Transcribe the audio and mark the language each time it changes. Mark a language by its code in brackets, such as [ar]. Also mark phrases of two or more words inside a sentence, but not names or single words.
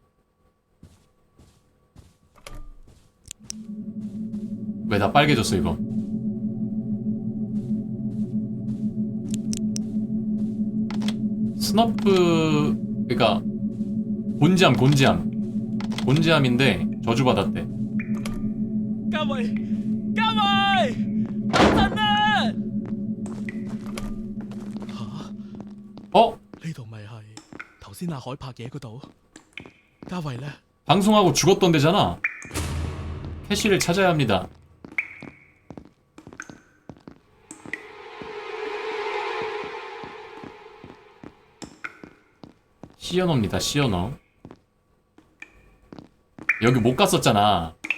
[ko] 왜 나 빨개졌어 이거? 스너프 그니까 곤지암인데 저주받았대. [yue] 嘉慧，嘉慧，等陣啊！ [ko] 어? [yue] 呢度咪係頭先阿海拍嘢嗰度？嘉慧呢？ [ko] 방송하고 죽었던 데잖아. 캐시를 찾아야 합니다. 시연어입니다. 시연어. 여기 못 갔었잖아.